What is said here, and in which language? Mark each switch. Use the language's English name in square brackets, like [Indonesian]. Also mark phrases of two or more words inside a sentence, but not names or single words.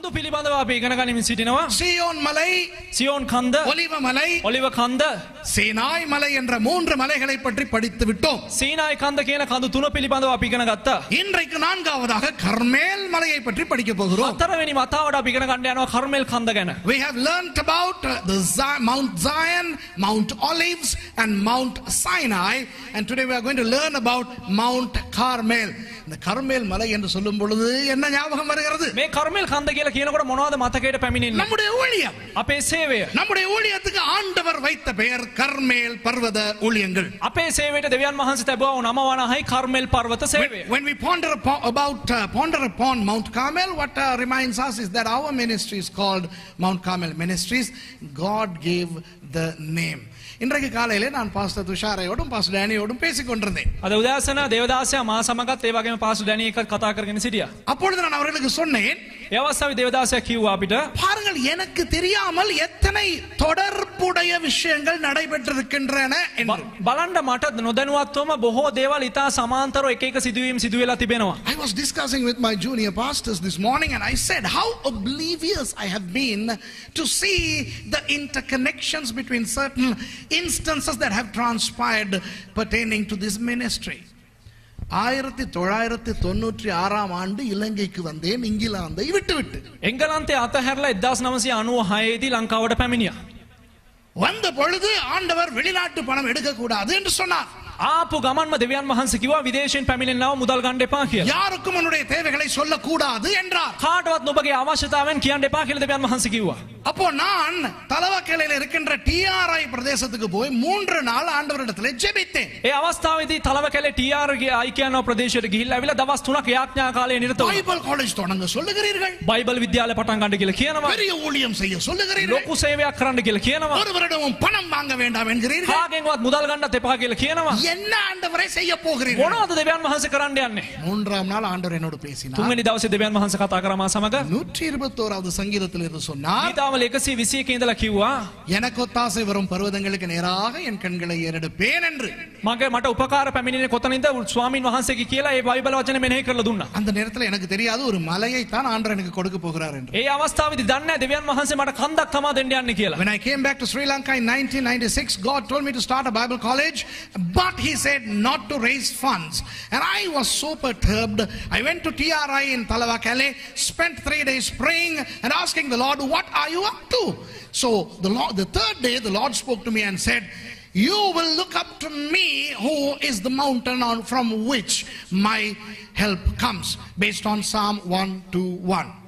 [Sinhala] පිළිබඳව අපි ඉගෙන ගනිමින් සිටිනවා. [Tamil] சீயோன் மலை, [Sinhala] සියෝන් කන්ද, [Tamil] ஒலிவ மலை, [Sinhala] ඔලිව කන්ද, [Tamil] சீனாய் மலை என்ற 3 மலைகளை பற்றி படித்து விட்டோம். [Sinhala] සීනායි කන්ද කියන කඳු තුන පිළිබඳව අපි ඉගෙන ගත්තා. [Tamil] இன்றைக்கு 4வது கர்மேல் மலையை பற்றி படிக்க போகிறோம். [Sinhala] හතරවෙනි වතාවට අපි ඉගෙන ගන්න යනවා කර්මෙල් කන්ද ගැන. [English] We have learnt about Mount Zion, Mount Olives and Mount Sinai, and today we are going to learn about Mount Carmel. [Tamil] இந்த கர்மேல் மலை என்று சொல்லும் பொழுது என்ன ஞாபகம் வருகிறது? [Sinhala] මේ කර්මෙල් කන්ද කියලා කියනකොට මොනවද මතකයට පැමිණෙන්නේ? [Tamil] நம்முடைய ஊழியம், [Sinhala] අපේ සේවය. [Tamil] நம்முடைய ஊழியத்துக்கு ஆண்டவர் வைத்த பெயர் கர்மேல் பர்வத ஊழியங்கள். [Sinhala] අපේ සේවයට දෙවියන් වහන්සේ තබුවා වූ නම වනහයි කර්මෙල් පර්වත සේවය. [English] When we ponder upon Mount Carmel, what reminds us is that our ministry is called Mount Carmel Ministries. God gave the name. [Tamil] இன்றைக்கு காலையிலே நான் பாஸ்டர் துஷாரையோடும் பாஸ்டர் டேனியோடும் பேசிக் கொண்டிருந்தேன். [Sinhala] අද උදෑසන දේවදාසයා මා සමගත් ඒ වගේම පාස්ටර් ඩැනි එක්ක කතා කරගෙන සිටියා. [Tamil] அப்பொழுது நான் அவர்களுக்கு சொன்னேன், [Sinhala] ඒ අවස්ථාවේ දේවදාසයා කිව්වා අපිට [Tamil] பாருங்கள், எனக்கு தெரியாமல் எத்தனை தொடர்புடைய விஷயங்கள் நடைபெற்றிருக்கின்றன என்று. [Sinhala] බලන්න මට නොදැනුවත්වම බොහෝ දේවල් ඉතා සමාන්තරව එක එක සිදුවීම් සිදු වෙලා තිබෙනවා. [English] I was discussing with my junior pastors this morning and I said how oblivious I have been to see the interconnections between certain instances that have transpired pertaining to this ministry. [Tamil] 1996 ஆண்டு இலங்கைக்கு வந்தேன், இங்கிலாந்தை விட்டுவிட்டு. [Sinhala] එංගලන්තයේ අතහැරලා 1996 දී ලංකාවට පැමිණියා. [Tamil] வந்த பொழுது ஆண்டவர் வெளிநாட்டு பணம் எடுக்க கூடாது என்று சொன்னார். [Sinhala] ආපු ගමන්ම දෙවියන් වහන්සේ කිව්වා විදේශයෙන් පැමිණෙන්නව මුදල් ගන්න එපා කියලා. [Tamil] யாருக்கும் உன்னுடைய தேவைகளை சொல்ல கூடாது என்றார். [Sinhala] කාටවත් ඔබගේ අවශ්‍යතාවයන් කියන්න එපා කියලා දෙවියන් වහන්සේ කිව්වා. [Tamil] அப்போ நான் தலவாக்கலையில் இருக்கின்ற TRI பிரதேசத்துக்கு போய் 3 நாள் ஆண்டவரிடத்திலே ஜெபித்தேன். [Sinhala] ඒ අවස්ථාවේදී තලවකැලේ TR ගේ අයිකියානෝ ප්‍රදේශයට ගිහිල්ලා ඇවිල්ලා දවස් 3ක් යාඥා කාලේ නිරත වුණා. [English] Bible college [Tamil] தொடங்க சொல்லுகிறீர்கள், [Sinhala] බයිබල් විද්‍යාලය පටන් ගන්න කියලා කියනවා. [Tamil] பெரிய ஊழியம் செய்ய சொல்லுகிறீர்கள், [Sinhala] ලොකු සේවයක් කරන්න කියලා කියනවා. [Tamil] ஒருவரிடமும் பணம் வாங்க வேண்டாம் என்கிறீர்கள். [Sinhala] කාගෙන්වත් මුදල් ගන්නත් එපා කියලා කියනවා. [Tamil] என்ன ஆண்டவரே செய்ய போகிறீர்கள்? [Sinhala] මොනවද දෙවියන් වහන්සේ කරන්න යන්නේ? [Tamil] 3ஆம் நாள் ஆண்டவர் என்னோடு பேசினார். [Sinhala] තුන්වෙනි දවසේ දෙවියන් වහන්සේ කතා කරා මා සමග. [Tamil] 121வது சங்கீதத்தில் இருந்து சொன்னார், [Sinhala] ගීතාවල 121 ඉඳලා කිව්වා [Tamil] எனக்கு ஒத்தாசை வரும் பர்வதங்களுக்கு நேராக என் கண்களை ஏறெடுப்பேன் என்று. [Sinhala] මට උපකාර පැමිණෙන්නේ කොතනින්ද ස්වාමින් වහන්සේගේ කියලා ඒ බයිබල් වචනේ මෙනෙහි කරලා දුන්නා. [Tamil] அந்த நேரத்தில் எனக்கு தெரியாது ஒரு மலையை தான் ஆண்டவர் எனக்கு கொடுக்க போகிறார் என்று. [Sinhala] ඒ අවස්ථාවේදී දන්නේ දෙවියන් වහන්සේ මට කන්දක් තමා දෙන්න යන්නේ කියලා. [English] When I came back to Sri Lanka in 1996, God told me to start a Bible college, but he said not to raise funds. And I was so perturbed. I went to TRI in Talawakale, spent 3 days praying and asking the Lord, what are you up to? So the third day, the Lord spoke to me and said, you will look up to me who is the mountain from which my help comes, based on Psalm 121.